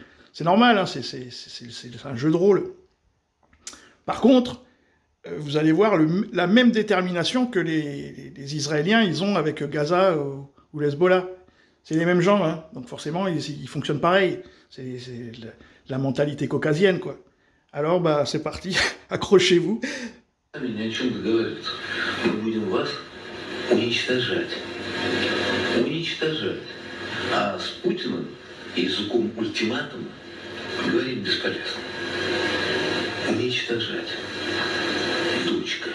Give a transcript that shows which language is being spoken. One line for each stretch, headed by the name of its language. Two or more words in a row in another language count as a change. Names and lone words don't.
French: C'est normal, hein, c'est un jeu de rôle. Par contre, vous allez voir la même détermination que les Israéliens, ils ont avec Gaza ou l'Hezbollah. C'est les mêmes gens, hein, donc forcément, ils fonctionnent pareil. C'est la mentalité caucasienne, quoi. Alors, bah, c'est parti, accrochez-vous.
Russian: Уничтожать. А с Путиным языком ультиматума говорить бесполезно. Уничтожать. Дочка.